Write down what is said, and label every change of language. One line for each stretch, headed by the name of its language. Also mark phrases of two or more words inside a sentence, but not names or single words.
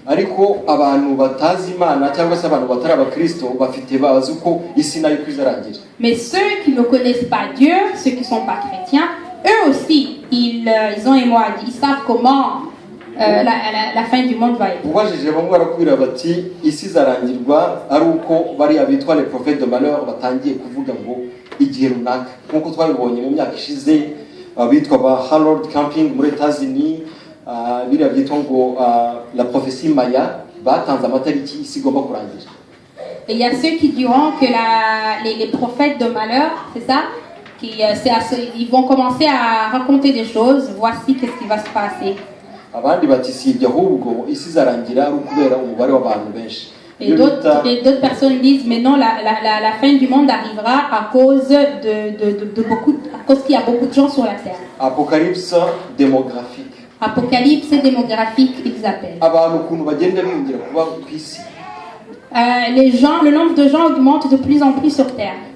French: Mais ceux qui ne connaissent pas Dieu, ceux qui ne sont pas chrétiens, eux aussi, ils ont et moi, ils savent comment la fin du monde va être.
Kinyarwanda: Igihe runaka nkuko twabibonye mu myaka ishize abitwa ba Harold Camping muri États-Unis biriya byitwa ngo
French: la prophétie Maya
Kinyarwanda: batanze amatariki isi igomba kurangira.
French: Et il y a ceux qui diront que les prophètes de malheur, c'est ça, ils vont commencer à raconter des choses, voici qu'est-ce qui va se passer.
Kinyarwanda: Abandi bati sibye ahubwo isi izarangira ari ukubera umubare w'abantu benshi.
French: Et d'autres personnes disent, mais non, la fin du monde arrivera à cause à cause qu'il y a beaucoup de gens sur la terre. Apocalypse démographique. Apocalypse démographique, ils appellent. Les gens, le nombre de gens augmente de plus en plus sur terre.